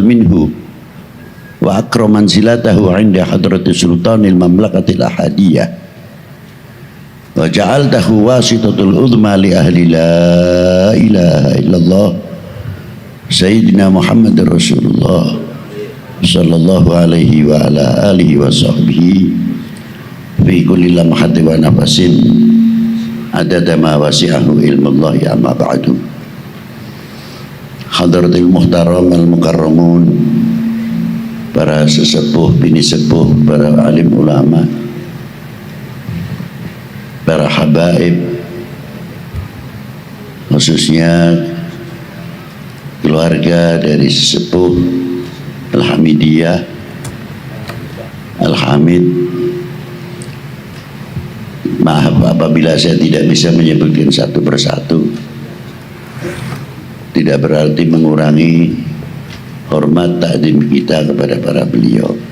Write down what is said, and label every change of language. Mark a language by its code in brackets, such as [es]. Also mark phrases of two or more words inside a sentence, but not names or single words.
[ar] منه، وأكرم منزلته عند حضرة سلطان المملكة الأحدية، وجعلته واسطة العظمى لأهل لا إله إلا الله سيدنا محمد رسول الله صلى الله عليه وعلى آله وصحبه في كل لمحة ونفس عدد ما وسعه علم الله أما بعد. حضرة المحترم المكرمون, [id] para sesepuh, bini sepuh, para alim ulama, para habaib, khususnya keluarga dari sesepuh Al-Hamidiyah, Al-Hamid. Maaf apabila saya tidak bisa menyebutkan satu persatu, tidak berarti mengurangi hormat takdim kita kepada para beliau.